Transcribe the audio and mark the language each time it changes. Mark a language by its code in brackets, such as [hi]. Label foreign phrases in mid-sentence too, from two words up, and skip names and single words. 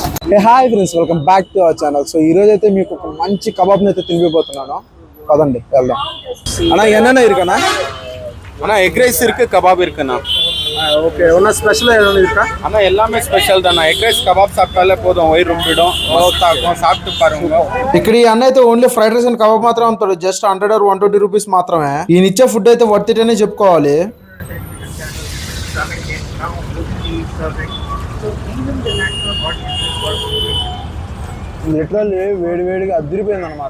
[en] hi friends, welcome back to our channel. [te] సో ఈ రోజు అయితే మీకు ఒక మంచి కబాబ్ని అయితే తినిపిపోతున్నాను. పదండి వెళ్దాం. అన్నా [ta] என்னென்ன இருக்குண்ணா? அண்ணா [en] egg rice [ta] இருக்கு, கபாப் இருக்குண்ணா. ஓகே, ஒன்றா ஸ்பெஷலாக எதுவும் இருக்கா? அண்ணா எல்லாமே ஸ்பெஷல் தாண்ணா. [en] egg rice [ta] கபாப் சாப்பிட்டாலே போதும், வயிறு ரொம்பிடும். மஸ்தாக்கும், சாப்பிட்டு பாருங்க. [te] ఇక్కడ ఈ అన్న అయితే [en] only fried rice and kebab [te] మాత్రం అమ్ముతాడు. [en] just 100 or 120 rupees [te] మాత్రమే. ఈయన ఇచ్చే ఫుడ్ అయితే [en] worth it [te] అనే చెప్పుకోవాలి. లిటరల్లీ వేడిగా అదిరిపోయింది అనమాట.